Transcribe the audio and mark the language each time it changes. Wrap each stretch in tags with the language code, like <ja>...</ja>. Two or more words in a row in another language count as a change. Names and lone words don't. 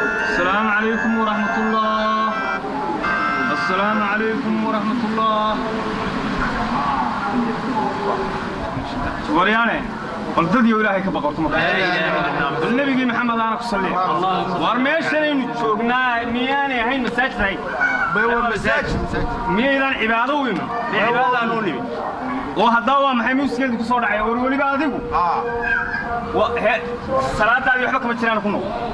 <ar>السلام عليكم ورحمة الله. السلام عليكم ورحمة الله.</ar> <so>Waryaane, bal dad iyo Ilaahay ka baqorto marka.</so> <ar>لا إله إلا الله.</ar> <so>Bal Nabigii Maxamed aana ku salli.</so> <ar>الله أكبر.</ar> <so>War meeshanaynu joognaa, miyaanay ahayn masaajid ahayn? Bay waa masaajid. Miyaydaan cibaado u iman? Dee cibaadaan u nimi. Oo haddaa waa maxay muusigeedu ku soo dhacay? War weliba adigu. Haa. Wa-, he, salaadaadii waxba kama jiraan ku noqo.</so>